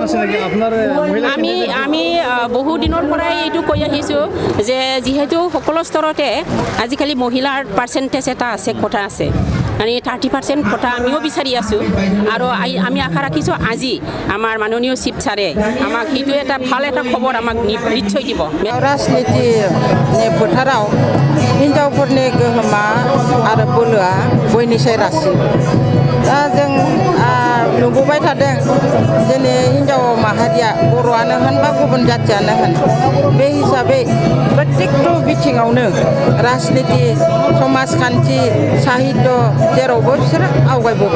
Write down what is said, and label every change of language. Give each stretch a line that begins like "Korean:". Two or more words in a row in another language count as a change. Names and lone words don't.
Assamese: আমি বহু দিনৰ পৰাই এইটো কৈ আহিছোঁ যে যিহেতু সকলো স্তৰতে আজিকালি মহিলাৰ পাৰ্চেণ্টেজ এটা আছে কথা আছে মানে 30% কথা আমিও বিচাৰি আছোঁ আৰু আমি আশা ৰাখিছোঁ আজি আমাৰ মাননীয় চিফ ছাৰে আমাক সেইটো এটা ভাল এটা খবৰ আমাক নিশ্চয় দিব।
Bodo: राजनिति फोथाराव हिन्जावफोरनि गोहोमा आरो बोलोआ बयनिसाय रासिन। दा जों नुबोबाय थादों दिनै हिन्जाव माहारिया बर'आनो होन बा गुबुन जाथियानो होन बे हिसाबै प्रत्येकटु बिथिङावनो राजनिति समाजखान्थि साहित्य जेरावबो बिसोरो आवगायबोबाय।